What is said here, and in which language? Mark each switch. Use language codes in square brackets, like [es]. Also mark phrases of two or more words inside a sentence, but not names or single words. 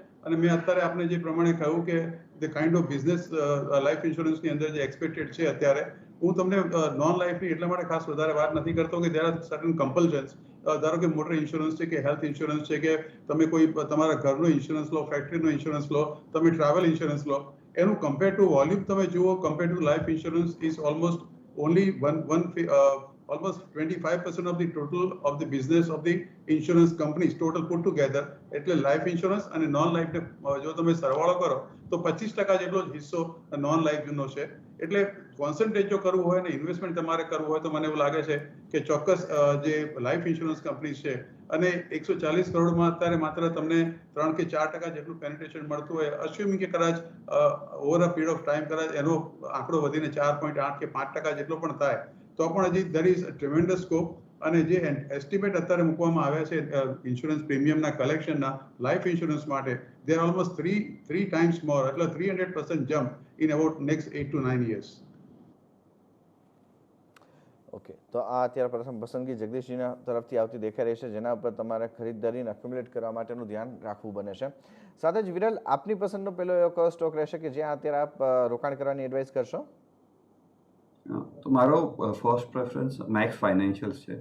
[gu] અને મેં અત્યારે આપણે જે પ્રમાણે કહ્યું કે [en] the kind of business [gu] લાઈફ ઇન્સ્યોરન્સની અંદર જે એક્સપેક્ટેડ છે અત્યારે, હું તમને [en] non life [gu] એટલા માટે ખાસ વધારે વાત નથી કરતો કે [en] there are certain compulsions. [gu] ધારો કે મોટર ઇન્સ્યોરન્સ છે કે હેલ્થ ઇન્સ્યોરન્સ છે કે તમે કોઈ તમારા ઘરનો ઇન્સ્યોરન્સ લો, ફેક્ટરીનો ઇન્સ્યોરન્સ લો, તમે ટ્રાવેલ ઇન્સ્યોરન્સ લો, એનું [en] compare to volume [gu] તમે જુઓ, [en] compare to life insurance is almost only almost 25% of the total of the business of the insurance companies total put together. [gu] એટલે લાઈફ ઇન્સ્યોરન્સ અને નોન લાઈફ જો તમે સરવાળો કરો તો 25% જેટલો જ હિસ્સો નોન લાઈફનો છે. એટલે કોન્સન્ટ્રેટ જો કરવું હોય ને ઇન્વેસ્ટમેન્ટ તમારે કરવું હોય તો મને એવું લાગે છે કે ચોક્કસ જે લાઈફ ઇન્સ્યોરન્સ કંપની છે, અને 140 કરોડમાં અત્યારે માત્ર તમને 3 કે 4% જેટલું પેનિટ્રેશન મળતું હોય, અસ્યુમિંગ કે કદાચ [en] over a period of time [gu] કદાચ એનો આંકડો વધીને 4.8 કે 5% જેટલો પણ થાય, તો પણ હજી [en] there is a tremendous scope. [gu] અને જે એસ્ટિમેટ અત્યારે મૂકવામાં આવ્યા છે ઇન્સ્યોરન્સ પ્રીમિયમના કલેક્શનના લાઈફ ઇન્સ્યોરન્સ માટે, [en] they are almost three times more, એટલે 300% jump in about next 8 to 9 years. [gu] ઓકે, તો આ અત્યારે પ્રથમ પસંદગી જગદીશજીના તરફથી આવતી દેખાઈ રહી છે, જેના ઉપર તમારે ખરીદદારીને એક્યુમ્યુલેટ કરવા માટેનું ધ્યાન રાખવું બને છે. સાથે જ વિરલ, આપની પસંદનો પહેલો એવો કયો સ્ટોક રહેશે કે જ્યાં અત્યારે આપ રોકાણ કરવાની એડવાઇસ કરશો? તો મારો [en] first preference [gu] મેક્સ ફાઇનાન્શિયલ્સ છે.